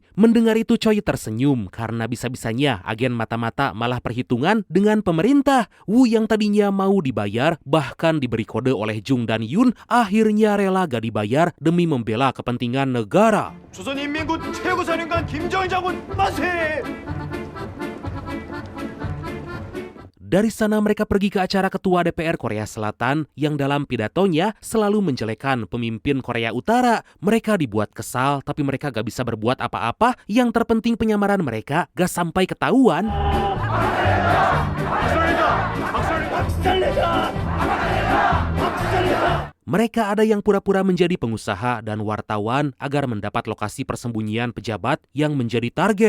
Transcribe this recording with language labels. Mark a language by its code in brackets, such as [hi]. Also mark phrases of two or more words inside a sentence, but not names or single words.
[id] Mendengar itu Choi tersenyum karena bisa-bisanya agen mata-mata malah perhitungan dengan pemerintah. Woo yang tadinya mau dibayar bahkan diberi kode oleh Jung dan Yoon akhirnya rela gak dibayar demi membela kepentingan negara. [ko] 조선인민군 최고사령관 김정일 장군 만세! [id] Dari sana mereka pergi ke acara Ketua DPR Korea Selatan yang dalam pidatonya selalu menjelekan pemimpin Korea Utara. Mereka dibuat kesal tapi mereka gak bisa berbuat apa-apa. Yang terpenting penyamaran mereka gak sampai ketahuan. Mereka ada yang pura-pura menjadi pengusaha dan wartawan agar mendapat lokasi persembunyian pejabat yang menjadi target.